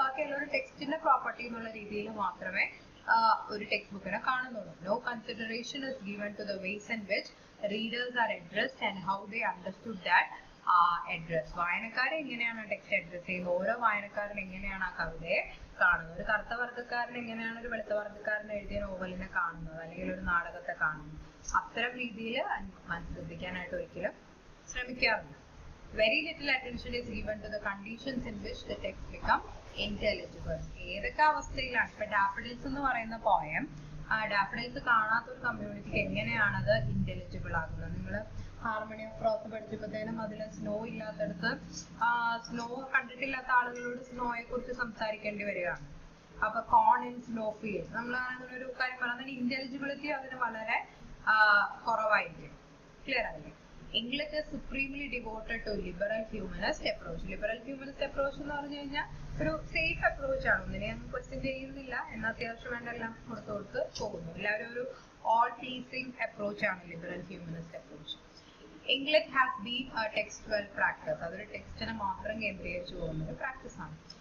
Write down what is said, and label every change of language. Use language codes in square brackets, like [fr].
[ml] ബാക്കിയുള്ള ഒരു ടെക്സ്റ്റിന്റെ പ്രോപ്പർട്ടി എന്നുള്ള രീതിയിൽ മാത്രമേ ഒരു ടെക്സ്റ്റ് ബുക്കിനെ കാണുന്നുള്ളൂ. [en] No consideration is given to the ways in which readers are addressed and how they understood that address. [ml] വായനക്കാരെ എങ്ങനെയാണ് ടെക്സ്റ്റ് അഡ്രസ് ചെയ്യുന്നത്, ഓരോ വായനക്കാരൻ എങ്ങനെയാണ് ആ കവിതയെ കാണുന്നത്, ഒരു കറുത്ത വർഗ്ഗക്കാരൻ എങ്ങനെയാണ് ഒരു വെളുത്ത വർഗ്ഗക്കാരൻ എഴുതിയ നോവലിനെ കാണുന്നത്, അല്ലെങ്കിൽ ഒരു നാടകത്തെ കാണുന്നത്, അത്തരം രീതിയിൽ ശ്രദ്ധിക്കാനായിട്ട് ഒരിക്കലും ശ്രമിക്കാറില്ല. [en] Very little attention is given to the conditions in which the text become intelligible. [ml] ഏതൊക്കെ അവസ്ഥയിലാണ്, ഇപ്പൊ ഡാഫഡിൽസ് എന്ന് പറയുന്ന പോയം, ഡാഫഡിൽസ് കാണാത്തൊരു കമ്മ്യൂണിറ്റിക്ക് എങ്ങനെയാണത് ഇന്റലിജിബിൾ ആകുന്നത്. നിങ്ങൾ ഹാർമണി ഓഫ് പ്രോസ് പഠിച്ചപ്പോഴത്തേനും അതിൽ സ്നോ ഇല്ലാത്തടത്ത് സ്നോ കണ്ടിട്ടില്ലാത്ത ആളുകളോട് സ്നോയെ കുറിച്ച് സംസാരിക്കേണ്ടി വരികയാണ്. അപ്പൊ [en] corn in snow field, [ml] നമ്മൾ അങ്ങനെ ഒരു കാര്യം പറഞ്ഞാൽ ഇന്റലിജിബിലിറ്റി അതിന് വളരെ കുറവായിരിക്കും. ക്ലിയർ ആയില്ലേ? [en] English is supremely devoted to liberal humanist approach. [ml] Liberal humanist approach എന്ന് പറഞ്ഞു കഴിഞ്ഞാൽ ഒരു സേഫ് അപ്രോച്ച് ആണ്. ഒന്നിനെ ഞങ്ങൾ ക്വസ്റ്റ്യൻ ചെയ്യുന്നില്ല, എന്നാൽ അത്യാവശ്യം വേണ്ട എല്ലാം കൊടുത്ത് പോകുന്നു. എല്ലാവരും ഒരു ഓൾ പ്ലീസിംഗ് അപ്രോച്ച് ആണ് liberal humanist approach. [en] English has been a textual practice. [ml] അതൊരു ടെക്സ്റ്റിനെ മാത്രം കേന്ദ്രീകരിച്ചു പോകുന്ന ഒരു പ്രാക്ടീസ് ആണ്.